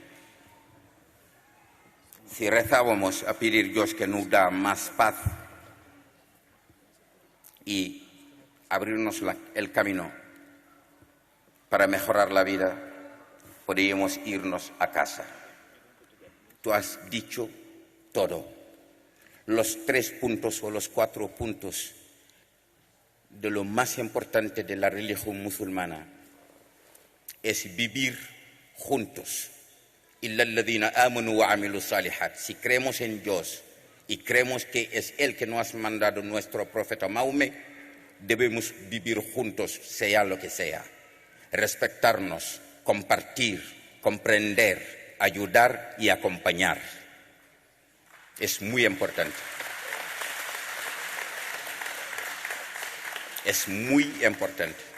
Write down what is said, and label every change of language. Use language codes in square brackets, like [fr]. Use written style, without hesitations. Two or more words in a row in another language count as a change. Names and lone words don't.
[es] Si rezábamos a pedir a Dios que nos da más paz y abrirnos el camino para mejorar la vida, podríamos irnos a casa. Tú has dicho todo. Los 3 puntos o los 4 puntos de lo más importante de la religión musulmana es vivir juntos. [ar] إلا الذين آمنوا وعملوا الصالحات. [es] Si creemos en Dios y creemos que es Él que nos ha mandado nuestro profeta Mahomet, debemos vivir juntos, sea lo que sea. Respetarnos, compartir, comprender, ayudar y acompañar. Es muy importante. Es muy importante.